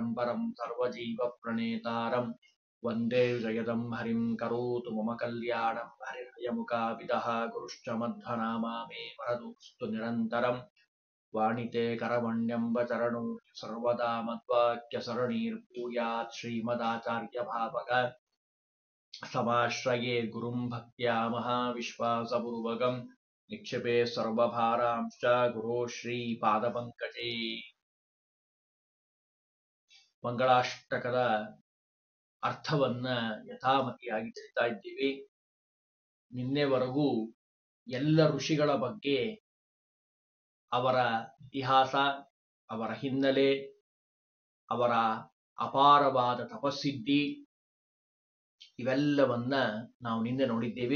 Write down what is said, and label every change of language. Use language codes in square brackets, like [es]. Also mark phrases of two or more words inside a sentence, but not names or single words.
[sa] परं सर्वजीवप्रणेतारम् वन्दे जयदं हरिं करोतु मम कल्याणं हरिर्यमुकाविदः गुरुश्च मध्वनामा मे वरदोऽस्तु निरन्तरम् वाणिते करवण्यम्बचरणो सर्वदा मद्वाक्यसरणीर्भूयात् श्रीमदाचार्यभावक समाश्रये गुरुं भक्त्या महाविश्वासपूर्वकं निक्षिपे सर्वभारांश्च गुरो श्रीपादपङ्कजे। [kn] ಮಂಗಳಾಷ್ಟಕದ ಅರ್ಥವನ್ನ ಯಥಾಮತಿಯಾಗಿ ತಿಳಿತಾ ಇದ್ದೀವಿ. ನಿನ್ನೆವರೆಗೂ ಎಲ್ಲ ಋಷಿಗಳ ಬಗ್ಗೆ ಅವರ ಇತಿಹಾಸ, ಅವರ ಹಿನ್ನೆಲೆ, ಅವರ ಅಪಾರವಾದ ತಪಸ್ಸಿದ್ಧಿ ಇವೆಲ್ಲವನ್ನ ನಾವು ನಿನ್ನೆ ನೋಡಿದ್ದೇವೆ.